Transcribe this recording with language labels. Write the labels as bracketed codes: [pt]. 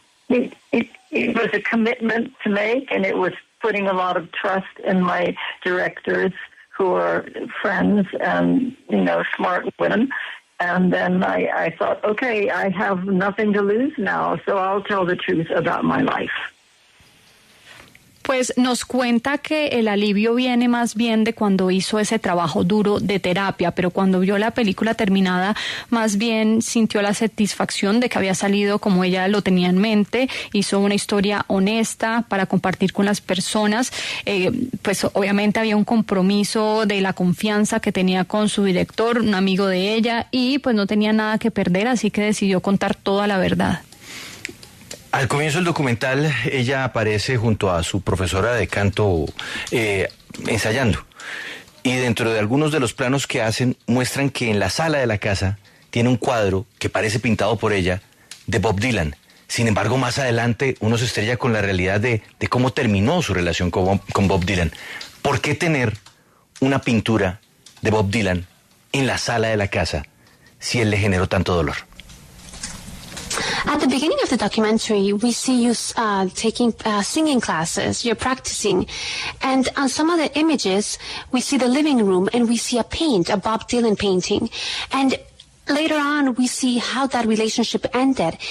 [en] It was a commitment to make, and it was putting a lot of trust in my directors, who are friends and, you know, smart women. And then I thought, okay, I have nothing to lose now, so I'll tell the truth about my life. [es] Pues nos cuenta que el alivio viene más bien de cuando hizo ese trabajo duro de terapia, pero cuando vio la película terminada, más bien sintió la satisfacción de que había salido como ella lo tenía en mente, hizo una historia honesta para compartir con las personas, pues obviamente había un compromiso de la confianza que tenía con su director, un amigo de ella, y pues no tenía nada que perder, así que decidió contar toda la verdad. Al comienzo del documental, ella aparece junto a su profesora de canto ensayando. Y dentro de algunos de los planos que hacen, muestran que en la sala de la casa tiene un cuadro que parece pintado por ella de Bob Dylan. Sin embargo, más adelante uno se estrella con la realidad de cómo terminó su relación con Bob Dylan. ¿Por qué tener una pintura de Bob Dylan en la sala de la casa si él le generó tanto dolor? [en] At the beginning of the documentary, we see you taking singing classes, you're practicing. And on some of the images, we see the living room and we see a Bob Dylan painting. And later on, we see how that relationship ended.